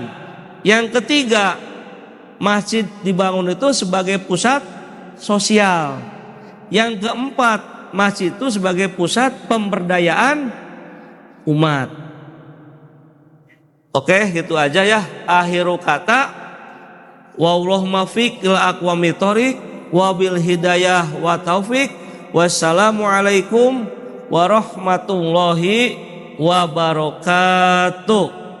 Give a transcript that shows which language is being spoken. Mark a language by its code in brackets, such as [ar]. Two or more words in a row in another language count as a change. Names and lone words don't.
[id] Yang ketiga, masjid dibangun itu sebagai pusat sosial. Yang keempat, masjid itu sebagai pusat pemberdayaan umat. Oke, gitu aja, ya. Akhiru kata, [ar] والله الموفق إلى أقوم الطريق وبالهداية والتوفيق. والسلام عليكم ورحمة الله وبركاته.